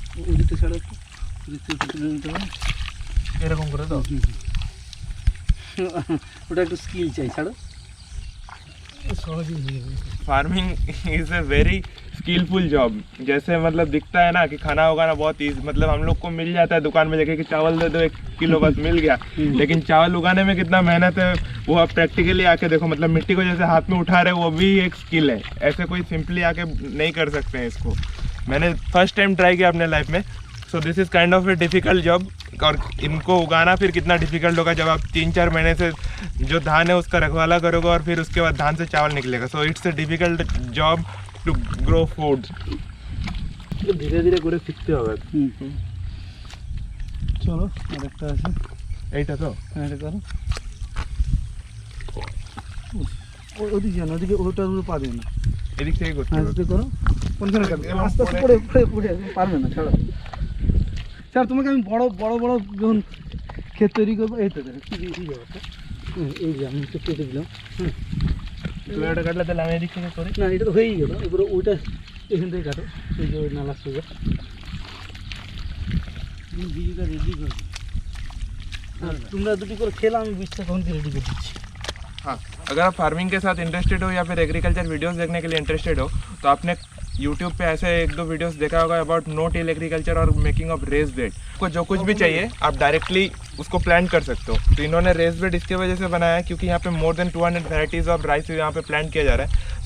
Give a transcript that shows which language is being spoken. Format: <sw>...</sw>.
<bn>ওদিকে ছাড়া একটু ওদিক থেকে তুলে নিতে হবে এরকম করে তো। ওটা একটু স্কিল চাই, ছাড়ো সহজেই হয়ে যাবে।</bn> <en>Farming is a very skilful job.</en> <hi>जैसे मतलब दिखता है ना कि खाना उगाना बहुत ईजी, मतलब हम लोग को मिल जाता है दुकान में जाके कि चावल दे दो 1 किलो बस मिल गया, लेकिन चावल उगाने में कितना मेहनत है वो आप प्रैक्टिकली आके देखो। मतलब मिट्टी को जैसे हाथ में उठा रहे वो भी एक स्किल है, ऐसे कोई सिंपली आके नहीं कर सकते हैं इसको। मैंने फर्स्ट टाइम ट्राई किया अपने लाइफ में।</hi> <en>So this is kind of a difficult job.</en> <hi>और इनको उगाना फिर कितना डिफ़िकल्ट होगा जब आप 3-4 महीने से जो धान है उसका रखवाला करोगे और फिर उसके बाद धान से चावल निकलेगा।</hi> <en>So it's a difficult job to grow food.</en> <bn>धीरे धीरे করে শিখতে হবে। চলো আরেকটা আছে, এইটা তো এটা করো। ওদিকে যান, ওদিকে ওটার উপরে পাবে না, এদিক থেকে করতে হবে। আস্তে করো, কোনখানে কাটবে, আস্তে আস্তে পড়ে পারবে না, ছাড়ো। স্যার তোমাকে আমি বড় বড় বড় যখন ক্ষেত তৈরি করবো এই তো দেখো কি ব্যাপারটা। এই যে আমি তো কেটে দিলাম। তুমি এটা কাটলে তাহলে আমি এদিক থেকে করি। না, এটা তো হয়েই গেল, এবারে ওইটা এখান থেকে কাটো, এই যে নালা সোজা বীজটা রেডি করে। তোমরা দুটি করে খেলা, আমি বীজটা কখন রেডি করে দিচ্ছি।</bn> <hi>हाँ, अगर आप फार्मिंग के साथ इंटरेस्टेड हो या फिर एग्रीकल्चर वीडियोस देखने के लिए इंटरेस्टेड हो तो आपने यूट्यूब पे ऐसे 1-2 वीडियोस देखा होगा अबाउट नो टिल एग्रीकल्चर और मेकिंग ऑफ रेस बेड। को जो कुछ भी चाहिए आप डायरेक्टली उसको प्लांट कर सकते हो। तो इन्होंने रेस बेड इसके वजह से बनाया है क्योंकि यहाँ पे more than 200 varieties of rice यहाँ पे प्लांट किया जा रहा है।</hi>